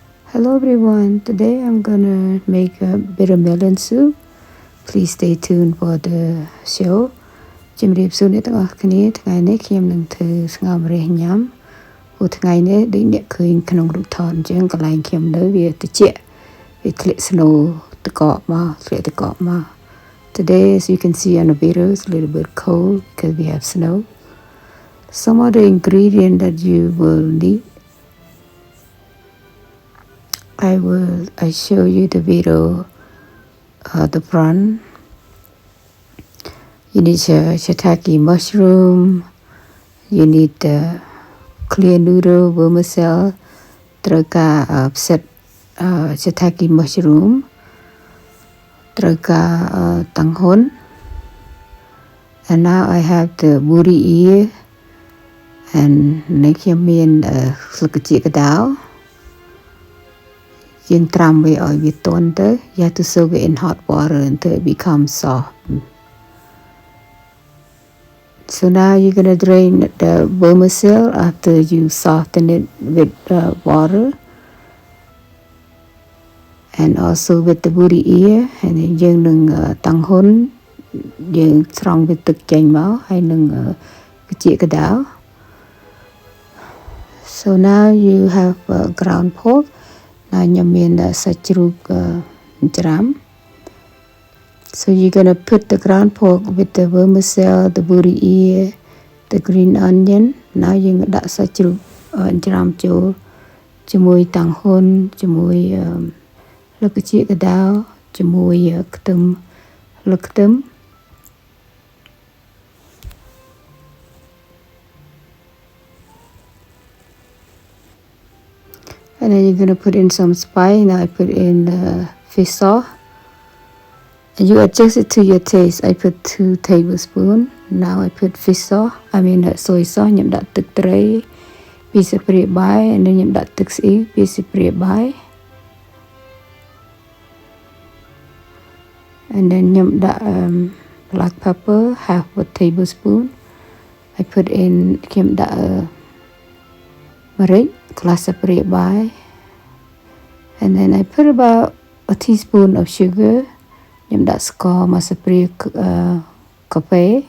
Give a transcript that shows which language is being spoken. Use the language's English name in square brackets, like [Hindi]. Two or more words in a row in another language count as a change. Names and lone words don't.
[English] Hello everyone, today I'm gonna make a bitter melon soup. Please stay tuned for the show. [Khmer] ជំរាបសួរអ្នកទាំងអស់គ្នាថ្ងៃនេះខ្ញុំនឹងធ្វើស្ងោរម្រះញ៉ាំព្រោះថ្ងៃនេះដូចអ្នកឃើញក្នុងរូបថតអញ្ចឹងកន្លែងខ្ញុំនៅវាត្រជាក់វាធ្លាក់ snow ទឹកកកមកធ្លាក់ទឹកកកមក [English] Today as you can see on the video it's a little bit cold because we have snow. Some of the ingredients that you will need I show you the video the front. You need shiitake mushroom. You need clear noodle vermicelli. [Khmer] ត្រូវការផ្សិត [English] shiitake mushroom. [Khmer] ត្រូវការតង្ហ៊ុន [English] And now I have the woody ear and [Khmer] នេះខ្ញុំមានស្លឹកជីកដោយើងត្រាំវាឲ្យវាទន់ទៅ [English] You have to soak it in hot water until it becomes soft. So now you're going to drain the vermicelli after you soften it with water and also with the woody ear and then [Khmer] យើងនឹងតង្ហ៊ុនយើងស្រង់វាទឹកចេញមកហើយនឹងជីកដោ [English] So now you have ground pork. [Khmer] ខ្ញុំមានសាច់ជ្រូកច្រាំ [English] So you're going to put the ground pork with the vermicelli, the woody ear, the green onion. [Khmer] Now យើងដាក់សាច់ជ្រូកច្រាំចូលជាមួយតង្ហ៊ុនជាមួយលឹកជីកដោជាមួយខ្ទឹមលឹកខ្ទឹម [English] And then you're going to put in some spice. Now I put in fish sauce. And you adjust it to your taste. I put 2 tablespoons. Now I put fish sauce. Soy sauce. [Khmer] ខ្ញុំដាក់ទឹកត្រី2ស្លាបព្រាបាយ [English] and then [Khmer] ខ្ញុំដាក់ទឹកស្អ៊ីវ2ស្លាបព្រាបាយ [English] And then [Khmer] ខ្ញុំដាក់ [English] black pepper half a tablespoon. I put in [Khmer] ខ្ញុំដាក់ម្រេច [English] glass of by and then I put about a teaspoon of sugar [Khmer] ខ្ញុំដាក់ស្ករមួយស្លាបព្រាកាហ្វេ